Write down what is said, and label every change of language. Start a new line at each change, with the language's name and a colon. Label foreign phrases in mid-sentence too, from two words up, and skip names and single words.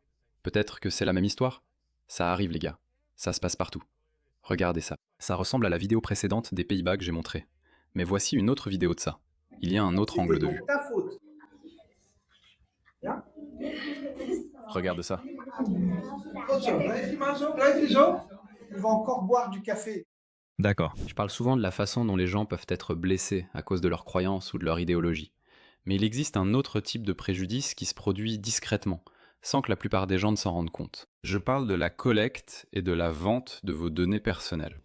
French: Peut-être que c'est la même histoire? Ça arrive les gars. Ça se passe partout. Regardez ça. Ça ressemble à la vidéo précédente des Pays-Bas que j'ai montrée. Mais voici une autre vidéo de ça. Il y a un autre angle de vue. Ta faute. Ja? Regarde ça.
Dutch: Goed zo, blijf je maar zo, blijf je zo.
French: Il va encore boire du café. D'accord. Je parle souvent de la façon dont les gens peuvent être blessés à cause de leurs croyances ou de leur idéologie. Mais il existe un autre type de préjudice qui se produit discrètement, sans que la plupart des gens ne s'en rendent compte. Je parle de la collecte et de la vente de vos données personnelles.